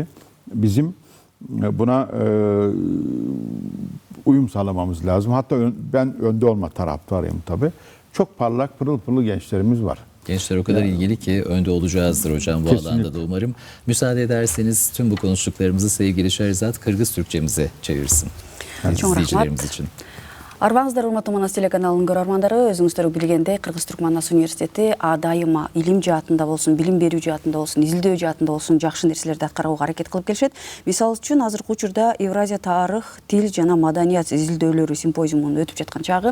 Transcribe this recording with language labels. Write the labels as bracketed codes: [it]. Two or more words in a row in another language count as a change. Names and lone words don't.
[tr] Bizim buna uyum sağlamamız lazım. Hatta ben önde olma taraftarıyım tabii. Çok parlak, pırıl pırıl gençlerimiz var. Gençler o kadar ilgili ki önde olacağızdır hocam bu alanda da umarım. Müsaade ederseniz tüm bu konuştuklarımızı sevgili Şehrizat Kırgız Türkçemize çevirsin. İzleyicilerimiz için. [ky] Арбаңыздар, урматтуу Манас телеканалынын көрөрмандары, өзүңүздөр билгендей, Кыргыз-Түрк Манас университети дайыма илим жаатында болсун, билим берүү жаатында болсун, изилдөө жаатында болсун жакшы нерселерди аткарууга аракет кылып келишет. Мисалы үчүн азыркы учурда Евразия тарых, тил жана маданият изилдөөлөрү симпозиумунун өтүп жаткан чагы.